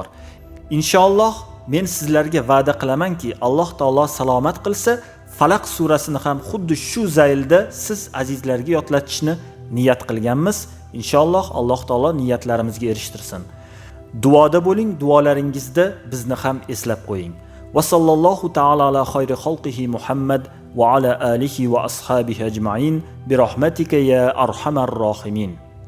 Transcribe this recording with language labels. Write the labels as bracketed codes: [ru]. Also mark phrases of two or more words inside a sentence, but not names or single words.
[uz] Inshaalloh men sizlarga va'da qilamanki, Alloh taolo salomat qilsa, Falaq surasini ham xuddi shu zaylda siz azizlarga yodlatishni niyat qilganmiz. Inshaalloh Alloh taolo niyatlarimizga erishtirsin. Duoda bo'ling, duolaringizda bizni ham eslab qo'ying. [ar] وصلى الله تعالى على خير خلقه محمد وعلى آله وأصحابه أجمعين برحمتك يا أرحم الراحمين.